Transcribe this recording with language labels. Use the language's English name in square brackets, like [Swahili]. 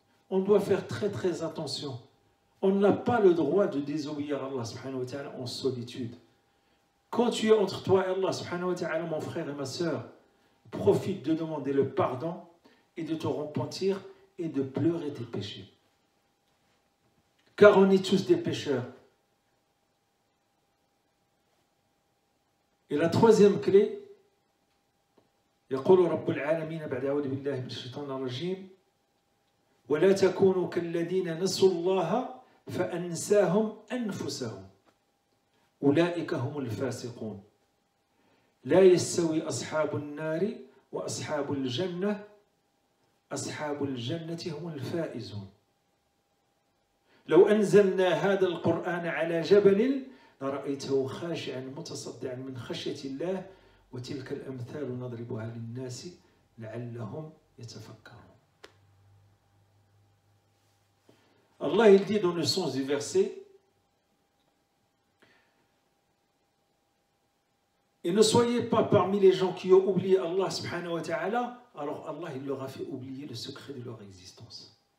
[French] On doit faire très très attention. On n'a pas le droit de désobéir à Allah subhanahu wa ta'ala en solitude. Quand tu es entre toi et Allah subhanahu wa ta'ala, mon frère et ma sœur, profite de demander le pardon et de te repentir et de pleurer tes péchés. Car on est tous des pécheurs. Et la troisième clé, [Arabic] يقول رب العالمين بعد أعوذ بالله من الشيطان الرجيم ولا تكونوا كالذين نسوا الله فأنساهم أنفسهم أولئك هم الفاسقون لا يستوي أصحاب النار وأصحاب الجنة أصحاب الجنة هم الفائزون لو أنزلنا هذا القرآن على جبل لرأيته خاشعا متصدعا من خشية الله وتلك الأمثال نضربها للناس لعلهم يتفكرون. [French] Allah il dit dans le sens du verset et ne soyez pas parmi les gens qui ont oublié Allah subhanahu wa ta'ala, alors Allah il leur a fait oublier le secret de leur existence.